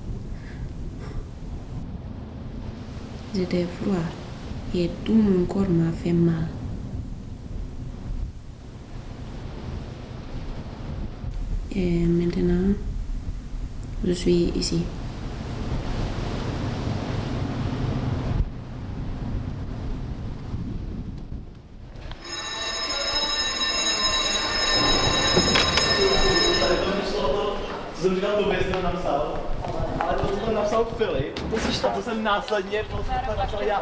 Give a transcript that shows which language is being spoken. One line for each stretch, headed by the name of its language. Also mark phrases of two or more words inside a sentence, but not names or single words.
French: J'étais froid et tout mon corps m'a fait mal. Et maintenant, je suis ici.
Czech: Co jsem říkal, to bys napsal, ale to jsem napsal Filip, to jsem následně začal já